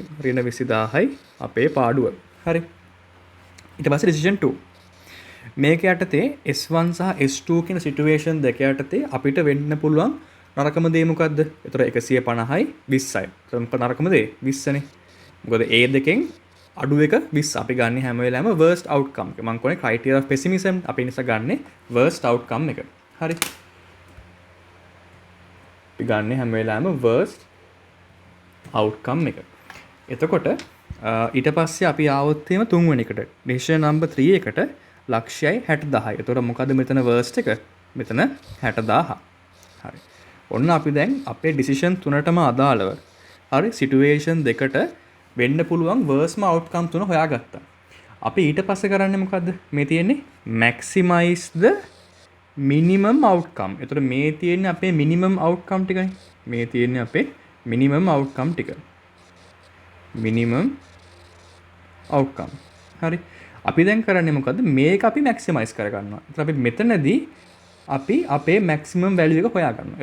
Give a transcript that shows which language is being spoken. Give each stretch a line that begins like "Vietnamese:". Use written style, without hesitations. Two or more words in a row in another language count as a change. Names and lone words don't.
Sinhala: ඍණ 20000යි අපේ පාඩුව. හරි. ඊට පස්සේ decision 2. මේක යටතේ S1 සහ S2 කියන situation දෙක යටතේ අපිට වෙන්න පුළුවන් නරකම දේ මොකද්ද? ඒතර 150යි 20යි. ඒතර මොකද නරකම දේ? 20නේ. මොකද ඒ දෙකෙන් අඩු එක 20 අපි ගන්න හැම වෙලාවෙම
English: worst outcome
Sinhala: එක. මම කියන්නේ
English: criteria of pessimism
Sinhala: අපි නිසා ගන්න
English: worst outcome
Sinhala: එක. හරි. අපි ගන්න හැම වෙලාවෙම
English: worst outcome
Sinhala: එක. එතකොට ඊට පස්සේ අපි ආවොත් එහෙම තුන්වෙනි එකට
English: decision number 3
Sinhala: එකට ලක්ෂයයි 60000යි. එතකොට මොකද මෙතන worst එක? මෙතන 60000. හරි. ඔන්න අපි දැන් අපේ decision තුනටම අදාළව හරි situation දෙකට වෙන්න පුළුවන් worstම outcome තුන හොයාගත්තා. අපි ඊට පස්සේ කරන්නේ මොකද්ද? මේ තියෙන්නේ
English: maximize the minimum outcome.
Sinhala: එතකොට මේ තියෙන්නේ අපේ
English: minimum outcome
Sinhala: ටිකනේ. මේ තියෙන්නේ අපේ
English: minimum outcome
Sinhala: ටික.
English: minimum outcome. හරි.
Sinhala: අපි දැන් කරන්නේ මොකද්ද? මේක අපි maximize කරගන්නවා. එතකොට අපි මෙතනදී අපි අපේ
English: maximum value
Sinhala: එක හොයාගන්නවා.